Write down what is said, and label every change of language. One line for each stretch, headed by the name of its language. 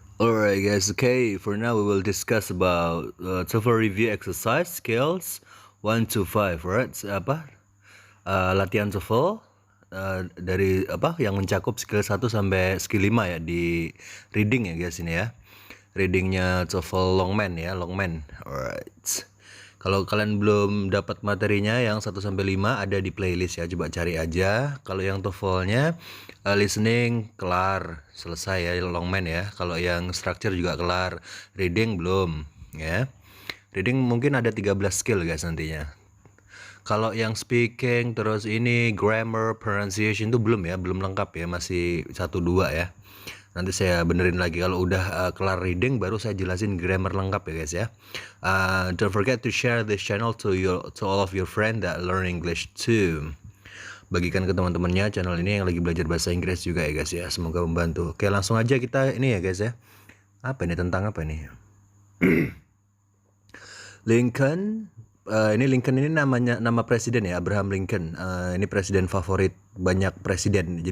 English: Alright guys, okay, for now we will discuss about TOEFL review exercise skills 1 to 5, right?
Indonesian: Latihan TOEFL dari yang mencakup skill 1 sampai skill 5 ya di reading ya guys ini ya. Readingnya TOEFL Longman ya, Longman. Alright. Kalau kalian belum dapat materinya yang 1 sampai 5 ada di playlist ya, coba cari aja. Kalau yang TOEFL-nya listening kelar, selesai ya Longman ya. Kalau yang structure juga kelar, reading belum ya. Reading mungkin ada 13 skill guys nantinya. Kalau yang speaking terus ini grammar, pronunciation itu belum ya, belum lengkap ya, masih 1 2 ya. Nanti saya benerin lagi kalau udah kelar reading baru saya jelasin grammar lengkap ya guys ya.
English: Don't forget to share this channel to all of your friend that learn English too.
Indonesian: Bagikan ke teman-temannya channel ini yang lagi belajar bahasa Inggris juga ya guys ya. Semoga membantu. Oke, langsung aja kita ini ya guys ya. Apa ini, tentang apa nih? Lincoln. Ini Lincoln ini nama presiden ya, Abraham Lincoln. Ini presiden favorit banyak presiden.